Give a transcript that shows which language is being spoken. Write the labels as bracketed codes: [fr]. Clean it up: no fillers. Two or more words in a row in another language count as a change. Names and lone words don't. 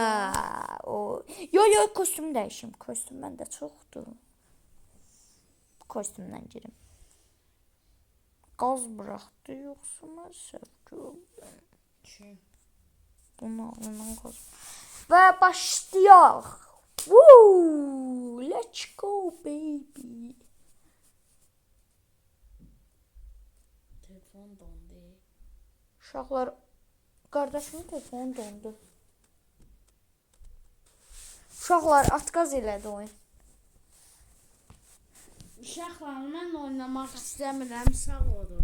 [az] Yo, kostyum dəyişim. Kostyum məndə çoxdur. Kostyumdan girim. Qaz buraxdı, yoxsa mən səhv gördüm. Bunu alınan qaz. Və başlayaq. [en] Woo! Let's go baby. [az] Telefon dondu. Uşaqlar, qardaşımın telefonu dondu. Uşaqlar, atqaz elədi oyun. Uşaqlar, mən oynamaq istəmirəm, sağ olun.